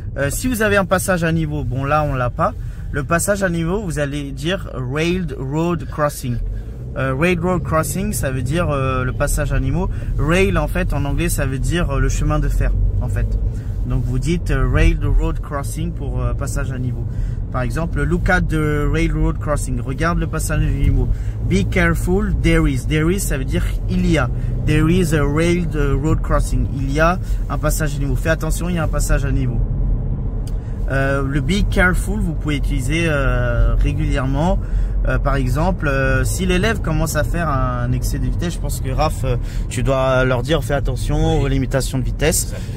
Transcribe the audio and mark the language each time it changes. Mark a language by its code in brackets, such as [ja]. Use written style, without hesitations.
[fr] Si vous avez un passage à niveau, bon là on l'a pas. Le passage à niveau, vous allez dire [en] railed road crossing. Railed road crossing, [fr] ça veut dire le passage à niveau. Rail en fait en anglais, ça veut dire le chemin de fer en fait. Donc vous dites [en] railed road crossing [fr] pour passage à niveau. Par exemple, [en] look at the railroad crossing. [fr] Regarde le passage à niveau. [en] Be careful, there is. There is, [fr] ça veut dire il y a. [en] There is a railed road crossing. [fr] Il y a un passage à niveau. Fais attention, il y a un passage à niveau. Le [en] be careful, [fr] vous pouvez utiliser régulièrement. Par exemple, si l'élève commence à faire un excès de vitesse, je pense que Raph, tu dois leur dire fais attention aux limitations de vitesse.